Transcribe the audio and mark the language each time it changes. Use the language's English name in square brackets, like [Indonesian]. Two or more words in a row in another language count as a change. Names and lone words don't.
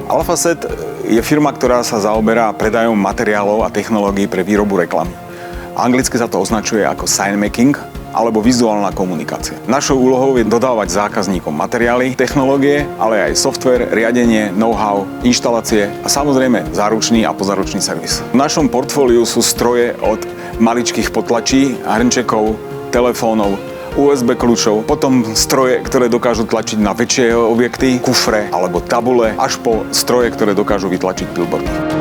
[Slovak] Alphaset je firma, ktorá sa zaoberá predajom materiálov a technológií pre výrobu reklamy. Anglicky sa to označuje ako [English] sign making [Slovak] alebo vizuálna komunikácia. Našou úlohou je dodávať zákazníkom materiály, technológie, ale aj software, riadenie, know-how, inštalácie a samozrejme záručný a pozáručný servis. V našom portfóliu sú stroje od maličkých potlačí, hrnčekov, telefónov, USB kľúčov, potom stroje, ktoré dokážu tlačiť na väčšie objekty, kufre alebo tabule, až po stroje, ktoré dokážu vytlačiť billboardy.